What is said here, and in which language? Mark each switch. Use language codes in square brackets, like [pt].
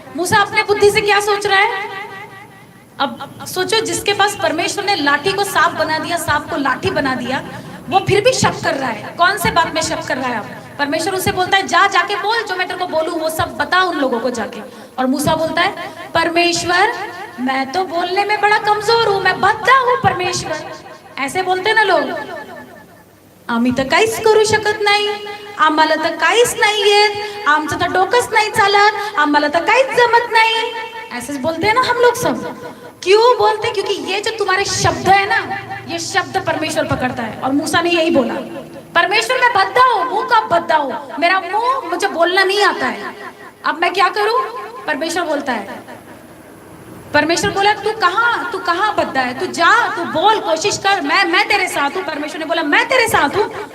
[hi] मूसा अपने बुद्धि से क्या सोच रहा है? अब सोचो, जिसके पास परमेश्वर ने लाठी को सांप बना दिया, सांप को लाठी बना दिया, वो फिर भी शक कर रहा है। कौन से बात में शक कर रहा है? अब परमेश्वर उसे बोलता है जाके बोल, जो मैं तेरे को बोलूं वो सब बता उन लोगों को जाके। और मूसा बोलता है परमेश्वर मैं तो बोलने में बड़ा कमजोर हूं, मैं बद्दा हूं परमेश्वर। ऐसे बोलते ना लोग, [mr] आम्ही तर काहीच करू शकत नाही, आम्हाला तर काहीच नाही येत, आमचं तर डोकंच नाही चालत, आम्हाला तर काहीच जमत नाही, [hi] ऐसे बोलते हैं ना हम लोग सब। क्यों बोलते? क्योंकि ये जो तुम्हारे शब्द है ना, ये शब्द परमेश्वर पकड़ता है। और मूसा ने यही बोला, परमेश्वर मैं बद्दा हूँ, मुंह का बद्दा हूँ, मेरा मुंह, मुझे बोलना नहीं आता है, अब मैं क्या करूं? परमेश्वर बोलता है, परमेश्वर बोला तू कहाँ बद्दा है, तू जा, तू बोल, कोशिश कर, मैं तेरे साथ हूँ। परमेश्वर ने बोला मैं तेरे साथ हूँ।